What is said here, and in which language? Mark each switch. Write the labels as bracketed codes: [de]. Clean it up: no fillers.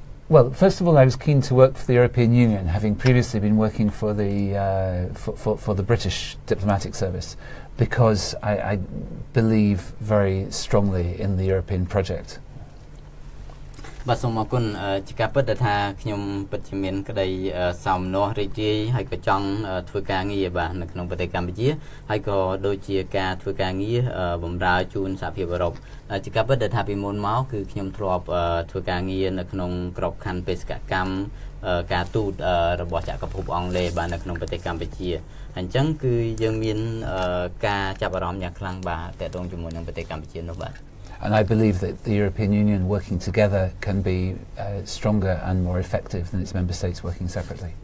[en] Well, first of all, I was keen to work for the European Union, having previously been working for the British diplomatic service, because I believe very strongly in the European project. [km] បាទសូមអរគុណជាការពិតថាខ្ញុំពិតជាមានក្តីសំណោះរីករាយហើយក៏ចង់ធ្វើការងារបាទនៅក្នុងប្រទេសកម្ពុជាហើយក៏ដូចជាការធ្វើការងារបម្រើជូនសហភាពអឺរ៉ុបជាការពិតថាពីមុនមកគឺខ្ញុំធ្លាប់ធ្វើការងារនៅក្នុងក្របខ័ណ្ឌបេសកកម្មការទូតរបស់ចក្រភពអង់គ្លេសបាទនៅក្នុងប្រទេសកម្ពុជាអញ្ចឹងគឺយើងមានការចាប់អារម្មណ៍យ៉ាងខ្លាំងបាទទាក់ទងជាមួយនឹងប្រទេសកម្ពុជានោះបាទ [en] And I believe that the European Union working together can be stronger and more effective than its member states working separately.